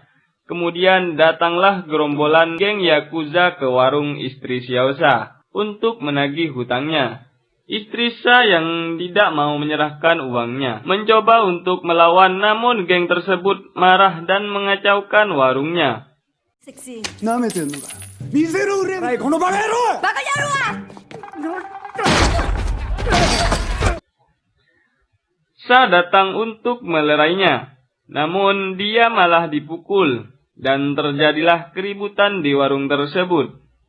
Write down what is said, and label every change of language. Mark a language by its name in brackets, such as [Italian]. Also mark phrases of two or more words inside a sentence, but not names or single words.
[Indonesian] Kemudian datanglah gerombolan geng Yakuza ke warung istri Xiaosha untuk menagih hutangnya. Istri Sha yang tidak mau menyerahkan uangnya mencoba untuk melawan, namun geng tersebut marah dan mengacaukan warungnya. [Japanese] 舐めてんのか。店の売れないこのバカ野郎。バカ野郎は。 [Indonesian] Sha datang untuk melerainya, namun dia malah dipukul dan terjadilah keributan di warung tersebut.